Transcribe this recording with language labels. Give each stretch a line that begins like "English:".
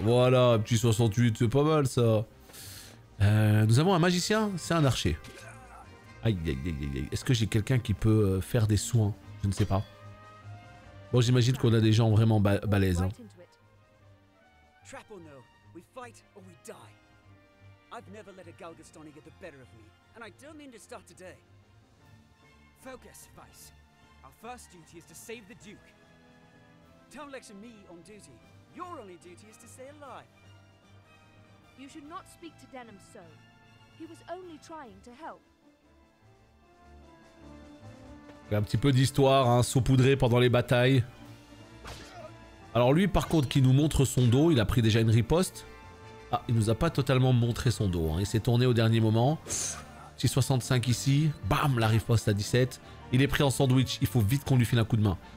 French: Voilà, petit 68, c'est pas mal, ça. Nous avons un magicien, c'est un archer. Aïe, aïe, aïe, aïe. Est-ce que j'ai quelqu'un qui peut faire des soins? Je ne sais pas. Bon, j'imagine qu'on a des gens vraiment balèzes. Hein.
English: Trap or no, we fight or we die. I've never let a Galgastani get the better of me, and I don't mean to start today. Focus, Vice. Our first duty is to save the Duke. Don't lecture me on duty. Your only duty is to stay alive. You should not speak to Denham so. He was only trying to help.
French: Un petit peu d'histoire, hein, saupoudré pendant les batailles. Alors lui, par contre, qui nous montre son dos, il a pris déjà une riposte. Ah, il nous a pas totalement montré son dos, hein. Il s'est tourné au dernier moment. 6,65 ici. Bam, la riposte à 17. Il est pris en sandwich, il faut vite qu'on lui file un coup de main.